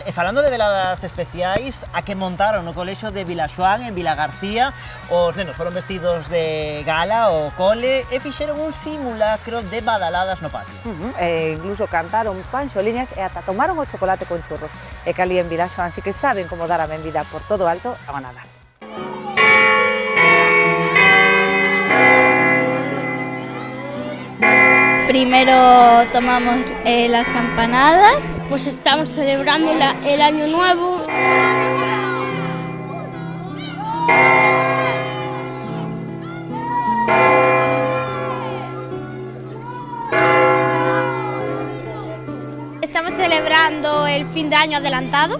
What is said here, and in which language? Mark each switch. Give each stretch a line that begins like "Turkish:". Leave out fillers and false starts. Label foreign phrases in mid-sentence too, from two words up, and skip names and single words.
Galician: E falando de veladas especiais, a que montaron no colexo de Vilaxoán, en Vilagarcía, os nenos foron vestidos de gala ao cole e fixeron un simulacro de badaladas no patio. E incluso cantaron panxoliñas e ata tomaron o chocolate con churros. E que ali en Vilaxoán sí que saben como dar a benvida por todo alto ao Nadal.
Spanish: Primero tomamos las campanadas, pues estamos celebrando el Año Nuevo. Estamos celebrando el fin de año adelantado.